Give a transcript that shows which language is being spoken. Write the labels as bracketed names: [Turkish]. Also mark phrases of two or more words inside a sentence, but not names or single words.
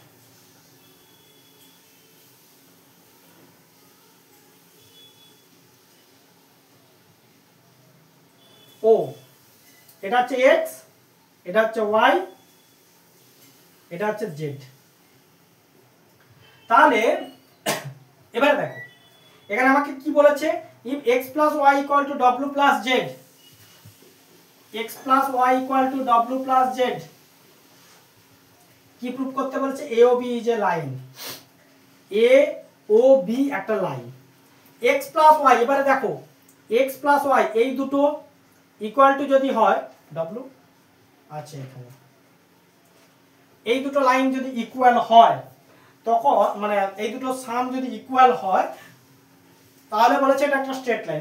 [Bangla] ও এটা হচ্ছে x, এটা হচ্ছে y, এটা হচ্ছে z। তাহলে এবার দেখো এখানে আমাকে কি বলেছে, [English] if x plus y equal to w plus z, x plus y equal to w plus z, [Bangla] কি প্রুফ করতে বলেছে, [English] a o b is a line, a o b [Bangla] একটা লাইন, [English] x plus y, [Bangla] এবারে দেখো [English] x plus y [Bangla] এই দুটো [English] equal to [Bangla] যদি হয়, w আছে এখানে, এই দুটো লাইন যদি ইকুয়াল হয় তখন মানে এই দুটো সাম যদি ইকুয়াল হয়, তাহলে বলেছে এটা একটা স্ট্রেট লাইন।